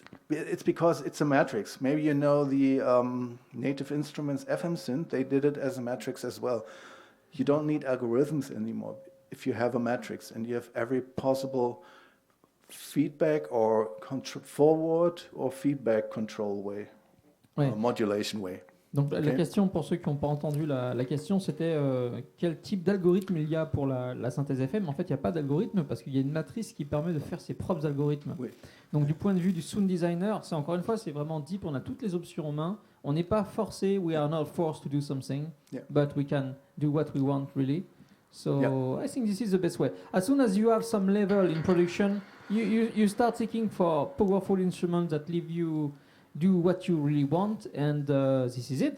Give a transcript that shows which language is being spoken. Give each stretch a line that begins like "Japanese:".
English: It's because it's a matrix. Maybe you know the Native Instruments FM synth, they did it as a matrix as well. You don't need algorithms anymore if you have a matrix and you have every possible feedback or forward or feedback control way, or modulation way.
French: Donc la question, pour ceux qui n'ont pas entendu la question, c'était quel type d'algorithme il y a pour la synthèse FM. En fait, il n'y a pas d'algorithme parce qu'il y a une matrice qui permet de faire ses propres algorithmes. Oui. Donc du point de vue du sound designer, c'est encore une fois, c'est vraiment deep, on a toutes les options en main. On n'est pas forcé,
English: we are not forced to do something, but we can do what we want really. So I think this is the best way. As soon as you have some level in production, you start seeking for powerful instruments that leave you do what you really want, and this is it.